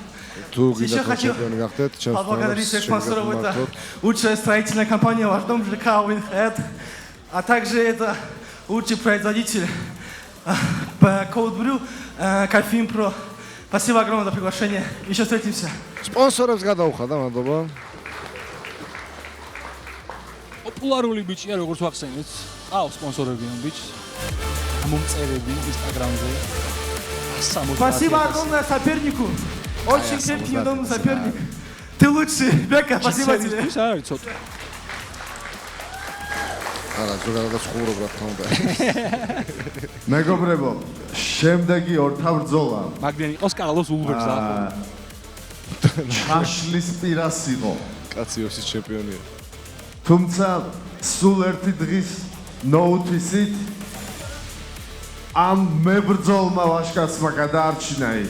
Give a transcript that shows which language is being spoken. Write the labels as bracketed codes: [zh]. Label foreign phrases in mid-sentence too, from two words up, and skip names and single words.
[ru] Еще хочу поблагодарить своих спонсоров. Это лучшая строительная компания «Ваш дом» ЖК «Уинхед», а также это лучший производитель Cold Brew, Кофеин Pro. Спасибо огромное за приглашение. Еще встретимся. [ka] Спонсоров გადაუხადა, მადლობა. პოპულარული ბიჭია, როგორც ვახსენეთ. ყავს სპონსორები ამ ბიჭს. მომწერები Instagram-ზე. [ru] Спасибо огромное сопернику. Очень крепкий и удобный соперник. Ты лучший, Бека, спасибо тебе. [ka] არა, ზოგადად ცხოვრობ რა თქმა უნდა. მეგობრებო, შემდეგი ორთავბრძოლა მაგდენი იყოს კარლოს ულბერს და ჩაშლის პირას იყო. კაციოსის ჩემპიონია. თუმცა სულ ერთი დღის ნოუთისით ამ მებრძოლმა ვაჟკაცმა გადაარჩინა ის.